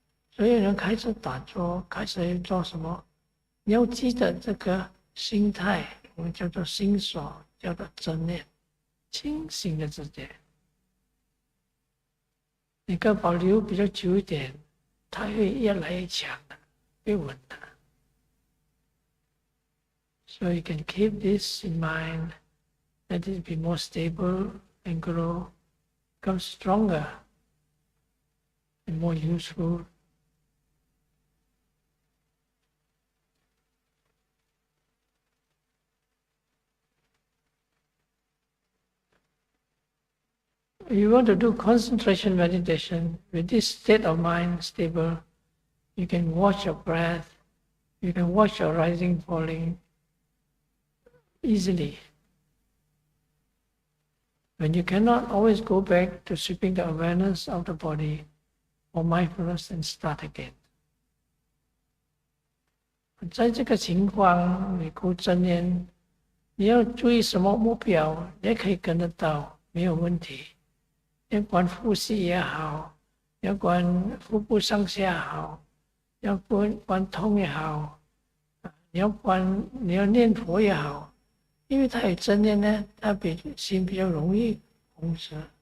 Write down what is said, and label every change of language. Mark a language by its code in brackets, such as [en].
[zh] 所有人开始打坐，开始做什么？你要记得这个心态，我们叫做心所，叫做正念，清醒的直觉。你更保留比较久一点，它会越来越强的，越稳的。 [en] So you can keep this in mind, let it be more stable and grow, become stronger and more useful. If you want to do concentration meditation, with this state of mind stable, you can watch your breath, you can watch your rising, falling easily. When you cannot, always go back to sweeping the awareness of the body or mindfulness and start again. [zh] 在这个情况，你顾正念，你要注意什么目标，你也可以跟得到，没有问题。要管呼吸也好，要管腹部上下好，要管痛也好，你要念佛也好，因为它有正念呢，它心比较容易控制。